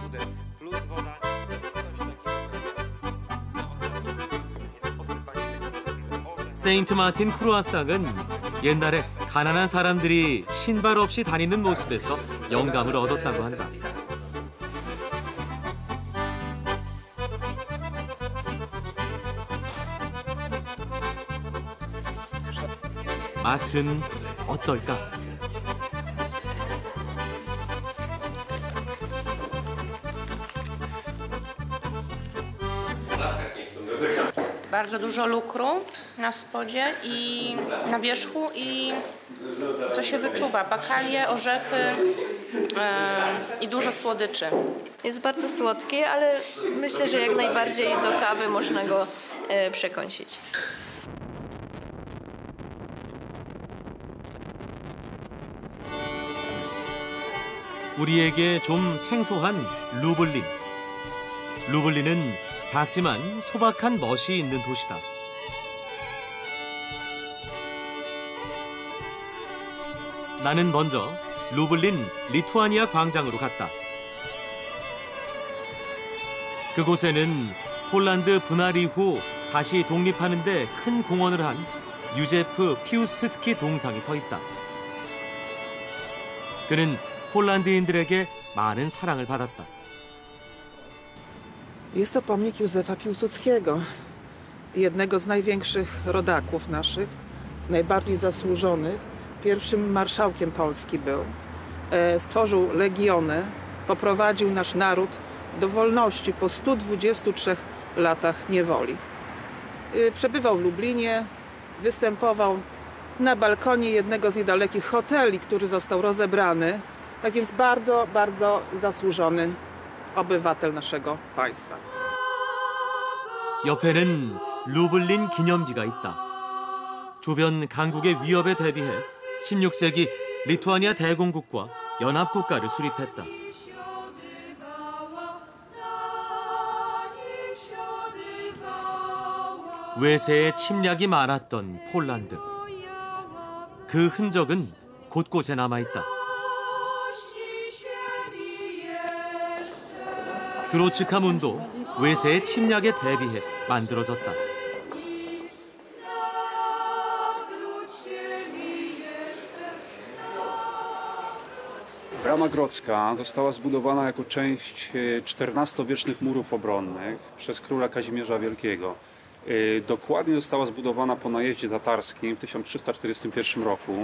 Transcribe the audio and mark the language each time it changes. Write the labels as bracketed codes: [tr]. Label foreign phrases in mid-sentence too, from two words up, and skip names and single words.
[ko] 세인트 마틴 크루아상은 옛날에 가난한 사람들이 신발 없이 다니는 모습에서 영감을 얻었다고 한다. 맛은 어떨까? [pl] Bardzo dużo lukru na spodzie i na wierzchu i co się wyczuwa, bakalie, orzechy i dużo słodyczy. Jest bardzo słodki, ale myślę, że jak najbardziej do kawy można go przekąsić. [ko] 우리에게 좀 생소한 루블린. 루블린은 작지만 소박한 멋이 있는 도시다. 나는 먼저 루블린 리투아니아 광장으로 갔다. 그곳에는 폴란드 분할 이후 다시 독립하는 데 큰 공헌을 한 유제프 피우스트스키 동상이 서 있다. 그는 폴란드인들에게 많은 사랑을 받았다. [pl] Jest to pomnik Józefa Piłsudskiego, jednego z największych rodaków naszych, najbardziej zasłużonych. Pierwszym marszałkiem Polski był. Stworzył legiony, poprowadził nasz naród do wolności po 123 latach niewoli. Przebywał w Lublinie, występował na balkonie jednego z niedalekich hoteli, który został rozebrany. Tak więc bardzo, bardzo zasłużony obywatel naszego państwa. [ko] 옆에는 루블린 기념비가 있다. 주변 강국의 위협에 대비해 16세기 리투아니아 대공국과 연합국가를 수립했다. 외세의 침략이 많았던 폴란드. 그 흔적은 곳곳에 남아있다. 그로츠카 문도 외세의 침략에 대비해 만들어졌다. [pl] Brama Grodzka została zbudowana jako część XIV-wiecznych murów obronnych przez króla Kazimierza Wielkiego. Dokładnie została zbudowana po najeździe tatarskim w 1341 roku.